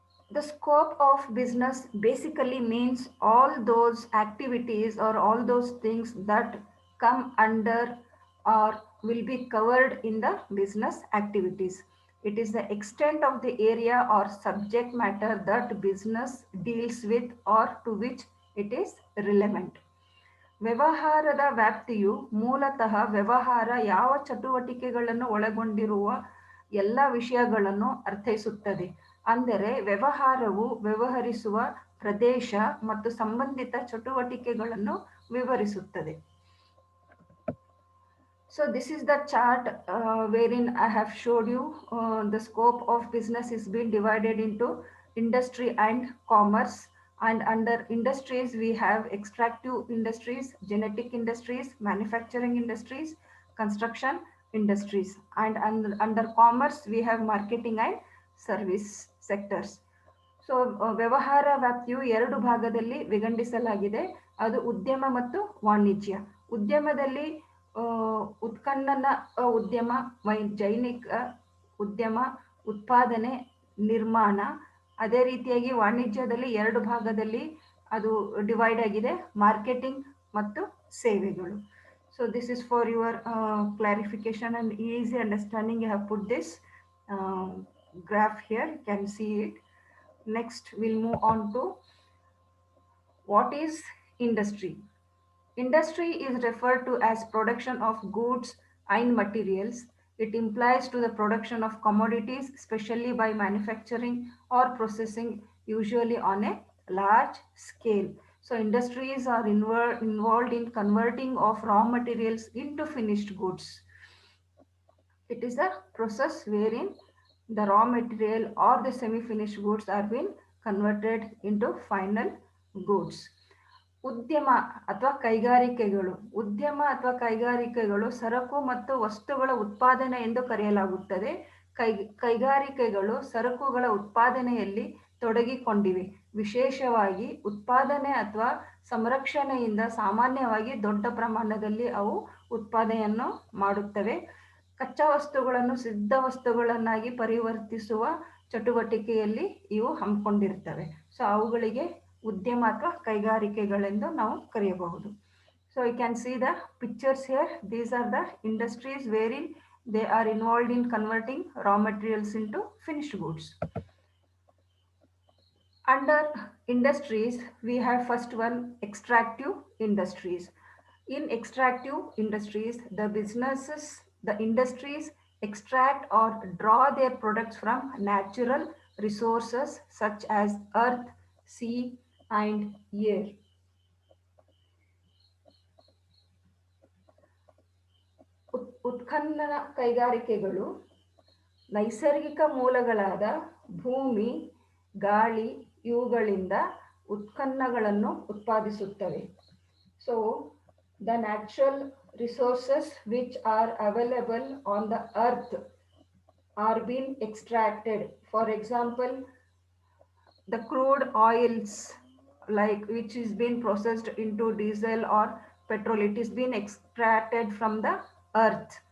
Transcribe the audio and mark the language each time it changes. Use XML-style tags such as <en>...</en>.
<en>The scope of business basically means all those activities or all those things that come under or will be covered in the business activities. It is the extent of the area or subject matter that business deals with or to which it is relevant.</en> <kn>ವ್ಯವಹಾರದ ವ್ಯಾಪ್ತಿಯು ಮೂಲತಃ ವ್ಯವಹಾರ ಯಾವ ಚಟುವಟಿಕೆಗಳನ್ನು ಒಳಗೊಂಡಿರುವ ಎಲ್ಲ ವಿಷಯಗಳನ್ನು ಅರ್ಥೈಸುತ್ತದೆ. ಅಂದರೆ ವ್ಯವಹಾರವು ವ್ಯವಹರಿಸುವ ಪ್ರದೇಶ ಮತ್ತು ಸಂಬಂಧಿತ ಚಟುವಟಿಕೆಗಳನ್ನು ವಿವರಿಸುತ್ತದೆ.</kn> <en>So this is the chart wherein I have showed you the scope of business is being divided into industry and commerce. And under industries, we have extractive industries, genetic industries, manufacturing industries, construction industries. And under commerce, we have marketing and service sectors.</en> <kn>So ವ್ಯವಹಾರ ವ್ಯಾಪ್ತಿಯು ಎರಡು ಭಾಗದಲ್ಲಿ ವಿಂಗಡಿಸಲಾಗಿದೆ. ಅದು ಉದ್ಯಮ ಮತ್ತು ವಾಣಿಜ್ಯ. ಉದ್ಯಮದಲ್ಲಿ ಉತ್ಖನನ ಉದ್ಯಮ, ಜೈನಿಕ ಉದ್ಯಮ, ಉತ್ಪಾದನೆ, ನಿರ್ಮಾಣ. ಅದೇ ರೀತಿಯಾಗಿ ವಾಣಿಜ್ಯದಲ್ಲಿ ಎರಡು ಭಾಗದಲ್ಲಿ ಅದು ಡಿವೈಡ್ ಆಗಿದೆ, ಮಾರ್ಕೆಟಿಂಗ್ ಮತ್ತು ಸೇವೆಗಳು.</kn> <en>So this is for your clarification and easy understanding. You have put this graph here, you can see it. Next, we'll move on to what is industry. Industry is referred to as production of goods and materials. It implies to the production of commodities, especially by manufacturing or processing, usually on a large scale. So industries are involved in converting of raw materials into finished goods. It is a process wherein the raw material or the semi-finished goods are being converted into final goods.</en> <kn>ಉದ್ಯಮ ಅಥವಾ ಕೈಗಾರಿಕೆಗಳು. ಉದ್ಯಮ ಅಥವಾ ಕೈಗಾರಿಕೆಗಳು ಸರಕು ಮತ್ತು ವಸ್ತುಗಳ ಉತ್ಪಾದನೆ ಎಂದು ಕರೆಯಲಾಗುತ್ತದೆ. ಕೈಗಾರಿಕೆಗಳು ಸರಕುಗಳ ಉತ್ಪಾದನೆಯಲ್ಲಿ ತೊಡಗಿಕೊಂಡಿವೆ. ವಿಶೇಷವಾಗಿ ಉತ್ಪಾದನೆ ಅಥವಾ ಸಂರಕ್ಷಣೆಯಿಂದ ಸಾಮಾನ್ಯವಾಗಿ ದೊಡ್ಡ ಪ್ರಮಾಣದಲ್ಲಿ ಅವು ಉತ್ಪಾದನೆಯನ್ನು ಮಾಡುತ್ತವೆ. ಕಚ್ಚಾ ವಸ್ತುಗಳನ್ನು ಸಿದ್ಧ ವಸ್ತುಗಳನ್ನಾಗಿ ಪರಿವರ್ತಿಸುವ ಚಟುವಟಿಕೆಯಲ್ಲಿ ಇವು ಹಮ್ಮಿಕೊಂಡಿರ್ತವೆ. ಸೊ ಅವುಗಳಿಗೆ ಉದ್ಯಮ ಅಥವಾ ಕೈಗಾರಿಕೆಗಳೆಂದು ನಾವು ಕರೆಯಬಹುದು.</kn> <en>So you can see the pictures here. These are the industries wherein they are involved in converting raw materials into finished goods. Under industries, we have first one, extractive industries. In extractive industries, the industries extract or draw their products from natural resources such as earth, sea, and air.</en> <kn>ಉತ್ಖನನ ಕೈಗಾರಿಕೆಗಳು ನೈಸರ್ಗಿಕ ಮೂಲಗಳಾದ ಭೂಮಿ, ಗಾಳಿ ಇವುಗಳಿಂದ ಉತ್ಪನ್ನಗಳನ್ನು ಉತ್ಪಾದಿಸುತ್ತವೆ.</kn> <en>So the natural resources which are available on the earth are being extracted. For example, the crude oils, like which is being processed into diesel or petrol, it is being extracted from the earth.</en>